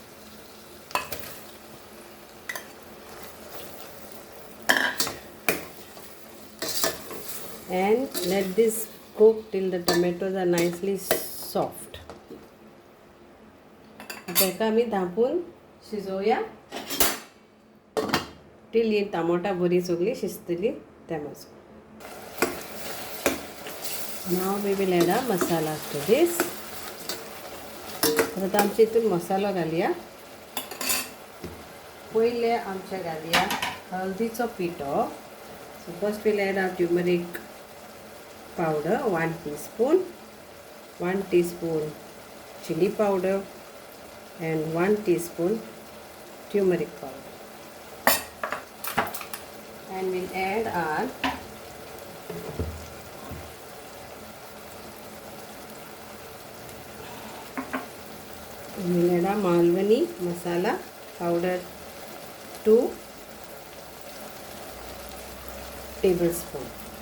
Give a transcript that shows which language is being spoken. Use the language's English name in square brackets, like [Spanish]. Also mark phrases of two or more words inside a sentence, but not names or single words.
[English] And let this cook till the tomatoes are nicely soft. [Konkani] ताका आमी धांपून शिजोवया till ही टमाटा बरी सगळी शिजतली त्या मजून. [English] Now we will add our masala to this. [Konkani] आता आमच्या हितून मसालो घालया. पयले आमचे घालया हळदीचो पिठो. [English] So first we'll add our turmeric powder, 1 teaspoon, 1 teaspoon chili powder and 1 teaspoon turmeric powder. And we'll add our Malvani masala powder, 2 tablespoons.